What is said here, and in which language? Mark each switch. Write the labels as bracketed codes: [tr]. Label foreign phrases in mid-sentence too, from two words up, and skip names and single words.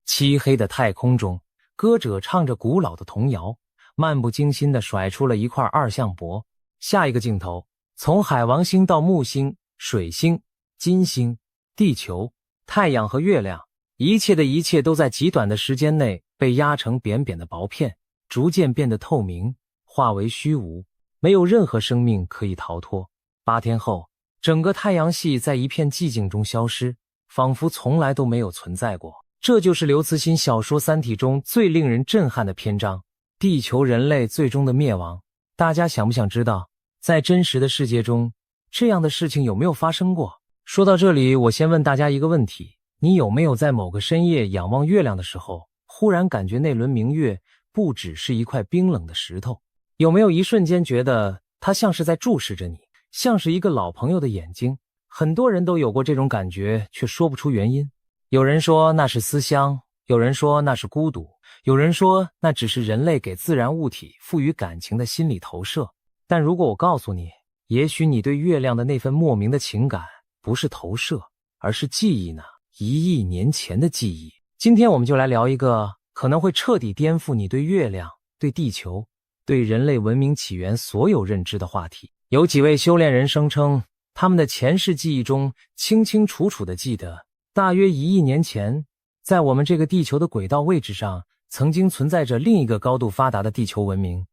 [zh] 漆黑的太空中，歌者唱着古老的童謠，漫不经心地甩出了一塊二向箔。下一个镜頭，从海王星到木星、水星、金星、地球、太陽和月亮，一切的一切都在極短的時間內被壓成扁扁的薄片，逐漸變得透明，化為虛無，沒有任何生命可以逃脫。8天後，整個太陽系在一片寂靜中消失，仿佛從來都沒有存在過。這就是劉慈欣小說《三體》中最令人震撼的篇章，地球人類最終的滅亡。大家想不想知道，在真實的世界中，這樣的事情有沒有發生過？說到這裡，我先問大家一個問題，你有沒有在某個深夜仰望月亮的時候，忽然感覺那輪明月不只是一塊冰冷的石頭？有沒有一瞬間覺得它像是在注視着你，像是一個老朋友的眼睛？很多人都有過這種感覺，卻說不出原因。有人說那是思鄉，有人說那是孤獨，有人說那只是人類給自然物體賦予感情的心理投射。但如果我告訴你，也許你對月亮的那份莫名的情感不是投射，而是記憶呢？1億年前的記憶。今天我們就來聊一個可能會徹底顛覆你對月亮、對地球、對人類文明起源所有認知的話題。有幾位修煉人聲稱，他們的前世記憶中清清楚楚地記得，大約1億年前，在我們這個地球的軌道位置上，曾經存在着另一個高度發達的地球文明。